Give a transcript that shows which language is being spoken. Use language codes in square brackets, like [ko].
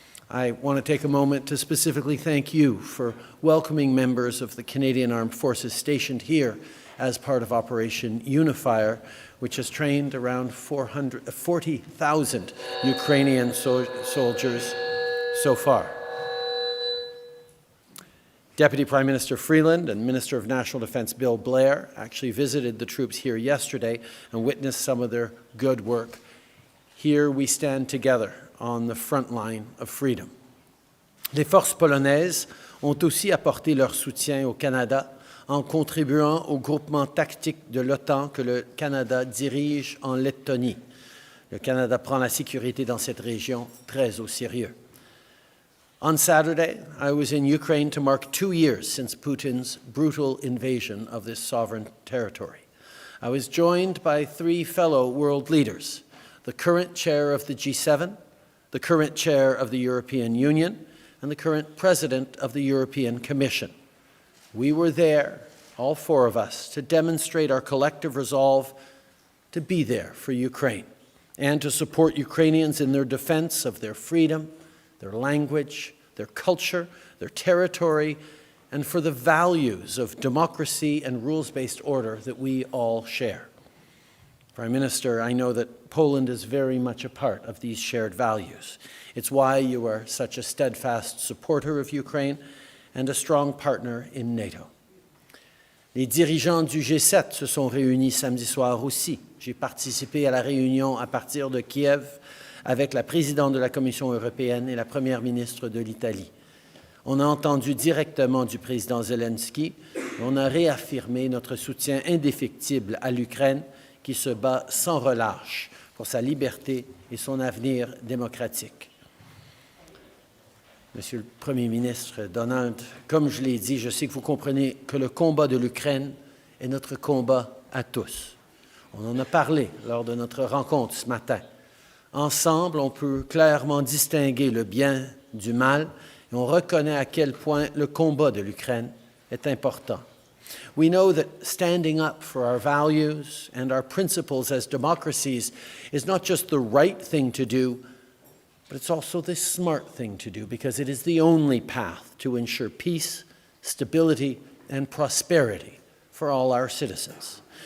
[en] I want to take a moment to specifically thank you for welcoming members of the Canadian Armed Forces stationed here as part of Operation Unifier, which has trained around 40,000 Ukrainian soldiers so far. Deputy Prime Minister Freeland and Minister of National Defence Bill Blair actually visited the troops here yesterday and witnessed some of their good work. Here we stand together on the front line of freedom. [fr] Les forces polonaises ont aussi apporté leur soutien au Canada en contribuant au groupement tactique de l'OTAN que le Canada dirige en Lettonie. Le Canada prend la sécurité dans cette région très au sérieux. [en] On Saturday, I was in Ukraine to mark 2 years since Putin's brutal invasion of this sovereign territory. I was joined by 3 fellow world leaders, the current chair of the G7, the current chair of the European Union, and the current president of the European Commission. We were there, all 4 of us, to demonstrate our collective resolve to be there for Ukraine and to support Ukrainians in their defense of their freedom, their language, their culture, their territory, and for the values of democracy and rules-based order that we all share. Prime Minister, I know that Poland is very much a part of these shared values. It's why you are such a steadfast supporter of Ukraine and a strong partner in NATO. [fr] Les dirigeants du G7 se sont réunis samedi soir aussi. J'ai participé à la réunion à partir de Kiev avec la présidente de la Commission européenne et la première ministre de l'Italie. On a entendu directement du président Zelensky, on a réaffirmé notre soutien indéfectible à l'Ukraine qui se bat sans relâche pour sa liberté et son avenir démocratique. Monsieur le Premier ministre Donald, comme je l'ai dit, je sais que vous comprenez que le combat de l'Ukraine est notre combat à tous. On en a parlé lors de notre rencontre ce matin. Ensemble, on peut clairement distinguer le bien du mal et on reconnaît à quel point le combat de l'Ukraine est important. [en] We know that standing up for our values and our principles as democracies is not just the right thing to do, but it's also the smart thing to do because it is the only path to ensure peace, stability, and prosperity for all our citizens.